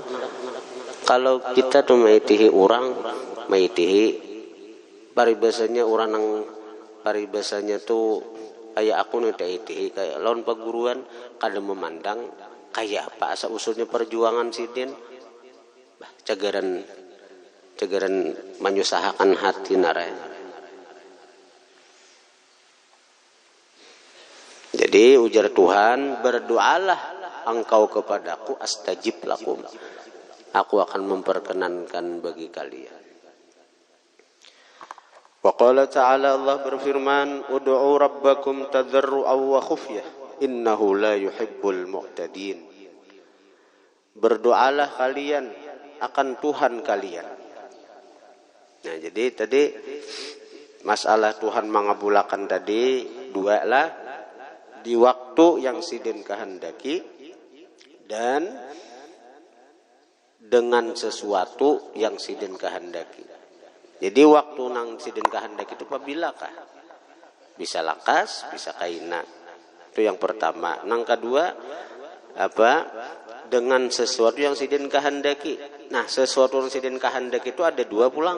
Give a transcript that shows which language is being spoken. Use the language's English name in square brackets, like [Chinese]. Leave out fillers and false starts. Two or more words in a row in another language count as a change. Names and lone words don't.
[Banjar] Kalau kita tuh maitihi orang, maitihi paribasanya orang nang paribasanya tuh kayak aku nih taitihi kayak lawan paguruan kada memandang kayak apa asal usulnya perjuangan sidin. Cagaran menyusahakan hati narai. [Indonesian] Jadi ujar Tuhan, berdoalah engkau kepadaku, [Arabic] أستجب لكم, [Indonesian] aku akan memperkenankan bagi kalian. [Arabic] وقال تعالى, [Indonesian] Allah berfirman, [Arabic] ادعوا ربكم تضرعا وخفية إنه لا يحب المعتدين. [Indonesian] Berdoalah kalian akan Tuhan kalian. Nah, jadi tadi masalah Tuhan mengabulkan tadi dua lah, di waktu yang sidin kehendaki dan dengan sesuatu yang sidin kehendaki. [Banjar] Jadi waktu nang sidin kehendaki itu pabilakah? Bisa lakas, bisa kaina. Itu yang pertama. Nang kedua apa? [Indonesian] Dengan sesuatu yang sidin kehendaki. Nah, sesuatu yang sidin kehendaki itu ada dua pulang.